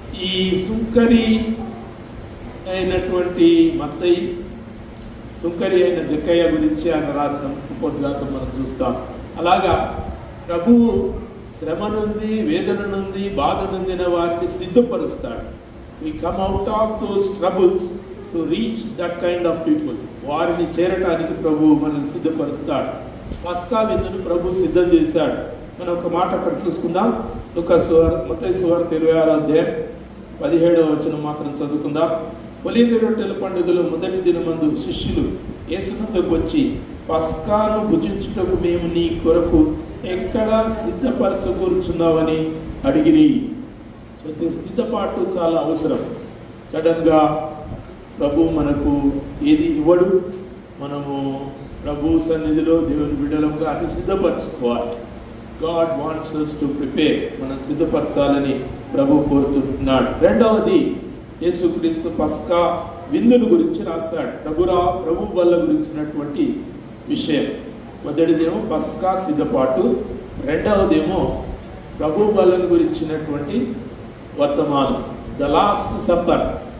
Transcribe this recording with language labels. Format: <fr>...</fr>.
<te>ఈ సుంకరి అయినటువంటి మత్తయి సుంకరి అయిన జక్కయ్య గురించి ఆయన రాసిన ఉపోద్ఘాతం మనం చూస్తాం. అలాగా ప్రభువు శ్రమ నుండి, వేదన నుండి, బాధ నొందిన వారిని సిద్ధపరుస్తాడు.</te> <en>We come out of those troubles to reach that kind of people.</en> <te>వారిని చేరటానికి ప్రభు మనల్ని సిద్ధపరుస్తాడు. పస్కా విందును ప్రభు సిద్ధం చేశాడు. మనం ఒక మాట అక్కడ చూసుకుందాం. మత్తయి సువార్త 26వ అధ్యాయం 17వ వచనం మాత్రం చదువుకుందాం. ఒలీవ రొట్టెల పండుగలో మొదటి దినమందు శిష్యులు యేసునొద్దకు వచ్చి, పస్కాను భుజించుటకు మేము నీ కొరకు ఎక్కడ సిద్ధపరచకూర్చున్నావని అడిగిరి. సో సిద్ధపాటు చాలా అవసరం. సడన్గా ప్రభు మనకు ఏది ఇవ్వడు. మనము ప్రభు సన్నిధిలో దేవుని బిడ్డలంగా అన్ని సిద్ధపరచుకోవాలి.</te> <en>God wants us to prepare.</en> <te>మనం సిద్ధపరచాలని ప్రభు కోరుతున్నాడు. రెండవది, యేసుక్రీస్తు పస్కా విందును గురించి రాశాడు. ప్రభు వల్ల గురించినటువంటి విషయం. మొదటిదేమో పస్కా సిద్ధపాటు, రెండవదేమో ప్రభు వల్లను గురించినటువంటి వర్తమానం, ద లాస్ట్ సప్పర్.</te>